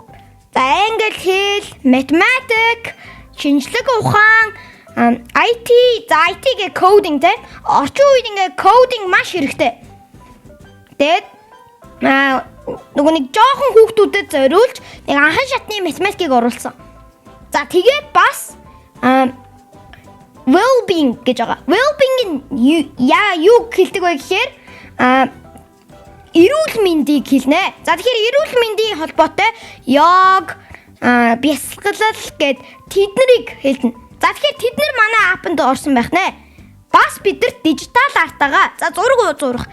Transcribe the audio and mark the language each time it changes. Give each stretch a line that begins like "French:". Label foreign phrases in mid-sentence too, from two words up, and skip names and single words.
Mongolian: За англи хэл, математик, шинжлэх ухаан, IT, за IT гэ coding те. Орчин үед ингээ coding маш хэрэгтэй. Тэгээд нөгөө нэг жоохон хүүхдүүдэд зориулж нэг анхан шатны математикийг оруулсан. За тэгээд бас well-being гэж байгаа. Well-being юу хэлдэг вэ гэхээр эрүүл мэндийг хэлнэ. За тэгэхээр эрүүл мэндийн холбоотой йог, бясалгал гэд тэднийг хэлнэ. За тэгэхээр тэд нар манай аппанд орсон байх нэ. Бас бид нар
English: digital art
Mongolian: за зураг.